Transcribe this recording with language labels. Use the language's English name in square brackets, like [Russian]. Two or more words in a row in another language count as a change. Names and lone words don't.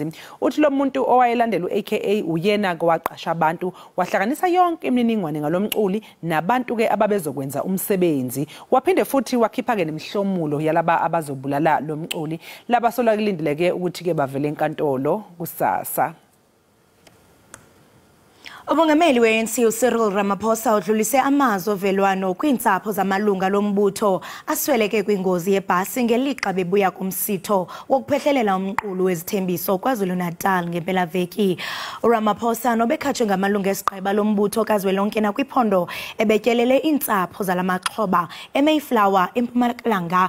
[Zulu] Uthi lo muntu owayelandela uAka uyena kwaqasha abantu wahlanganisa yonke imininingwane ngalomculi nabantu ke bezokwenza umsebenzi waphinde futhi wakhipha ke nemihlomulo yalaba abazobulala lomculi laba sola kulindeleke ukuthi ke bavele enkantolo kusasa. [Xhosa] Umongameli we-ANC uCyril Ramaphosa udlulise amazwi ovelwano kwiintsapho zamalunga lombutho asweleke kwingozi yebhasi ngelixa bebuya kumsitho wokuphehlelela umqulu wezithembiso KwaZulu-Natal ngempelaveki. uRamaphosa nobekhatshwe ngamalunga esiqheba lombutho kazwelonke nakwiphondo ebetyelele iintsapho zalamaxhoba eMayflower eMpumalanga.